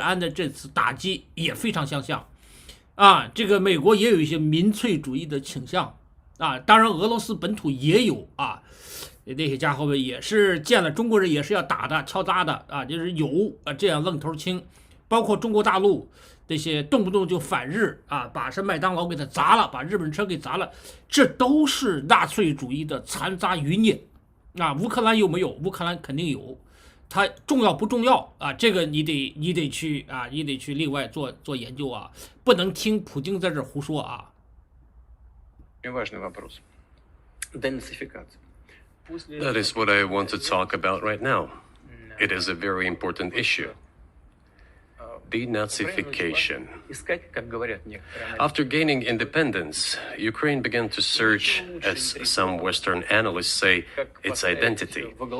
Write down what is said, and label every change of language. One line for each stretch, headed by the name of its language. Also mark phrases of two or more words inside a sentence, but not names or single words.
Chinese: 安的这次打击也非常相像这个美国也有一些民粹主义的倾向当然俄罗斯本土也有那些家伙们也是见了中国人也是要打的敲诈的就是有这样愣头青，包括中国大陆这些动不动就反日把什么麦当劳给他砸了，把日本车给砸了，这都是纳粹主义的残渣余孽乌克兰有没有？乌克兰肯定有，它重要不重要这个你得去另外做研究不能听普京在这胡说
Russian: Очень важный вопрос. Денацификация.
English: That is what I want to talk about right now. It is a very important issue. Denazification. After gaining independence, Ukraine began to search, as some Western analysts say, its identity.